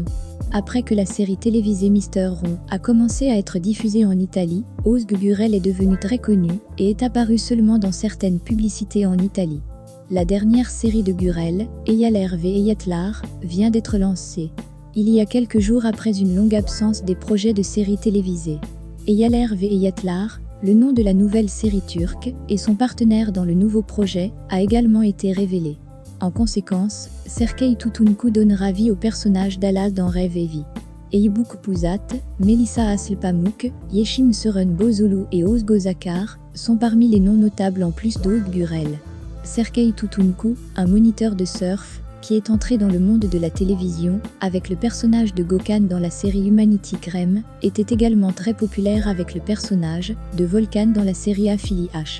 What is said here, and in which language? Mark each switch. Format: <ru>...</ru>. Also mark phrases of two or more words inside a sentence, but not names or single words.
<fr>Après que la série télévisée Mr. Ron a commencé à être diffusée en Italie, Özge Gürel est devenu très connu et est apparu seulement dans certaines publicités en Italie. La dernière série de Gürel, Eyaler ve Eyatlar, vient d'être lancée. Il y a quelques jours après une longue absence des projets de séries télévisées. Eyaler ve Eyatlar, le nom de la nouvelle série turque, et son partenaire dans le nouveau projet, a également été révélé. En conséquence, Serkay Tutuncu donnera vie au personnage d'Ala dans Rêve et Vie. Eyüp Puzat, Melisa Aslı-Pamuk, Yeşim Seren Bozulu et Özge Zakar sont parmi les noms notables en plus d'Özge Gürel. Serkay Tutuncu, un moniteur de surf, qui est entré dans le monde de la télévision, avec le personnage de Gökhan dans la série Humanity Crime, était également très populaire avec le personnage de Volkan dans la série Afili Aşk.</fr>